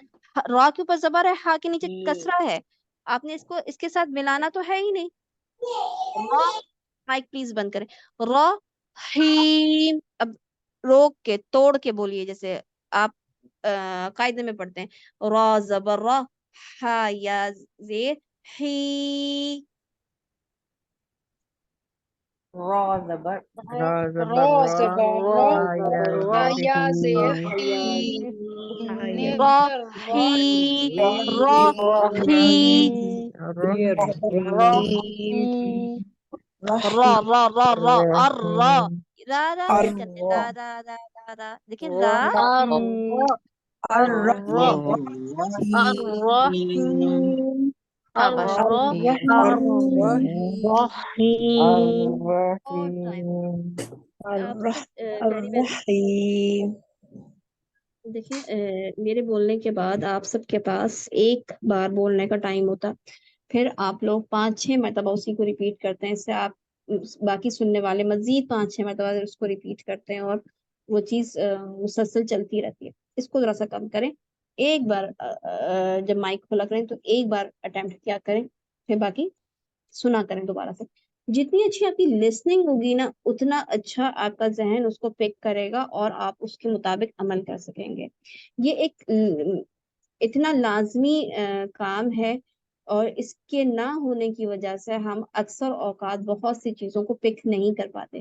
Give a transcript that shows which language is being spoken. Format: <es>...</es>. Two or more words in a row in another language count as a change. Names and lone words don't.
<ur>را کے اوپر زبر ہے، ہا کے نیچے کسرہ ہے، آپ نے اس کو اس کے ساتھ ملانا تو ہے ہی نہیں.</ur> <en>mic please</en> <ur>بند کریں. رحیم. اب روک کے توڑ کے بولیے جیسے آپ قاعدے میں پڑھتے ہیں. را زبر را، ہا یا زیر ہی. را زبر را را را را ار را را را نہیں کرتے. را را را را را دیکھیں را شاباش. دیکھیں میرے بولنے کے بعد آپ سب کے پاس ایک بار بولنے کا ٹائم ہوتا، پھر آپ لوگ 5-6 مرتبہ اسی کو ریپیٹ کرتے ہیں. اس سے آپ باقی سننے والے مزید 5-6 مرتبہ اس کو ریپیٹ کرتے ہیں اور وہ چیز مسلسل چلتی رہتی ہے. اس کو ذرا سا کم کریں. ایک بار جب مائک کھولا کریں تو ایک بار اٹیمپٹ کیا کریں، پھر باقی سنا کریں دوبارہ سے. جتنی اچھی آپکی لسننگ ہوگی نا، اتنا اچھا آپکا ذہن اسکو پک کرے گا اور آپ اسکے مطابق عمل کر سکیں گے. یہ ایک اتنا لازمی کام ہے، اور اسکے نہ ہونے کی وجہ سے ہم اکثر اوقات بہت سی چیزوں کو پک نہیں کر پاتے.</ur>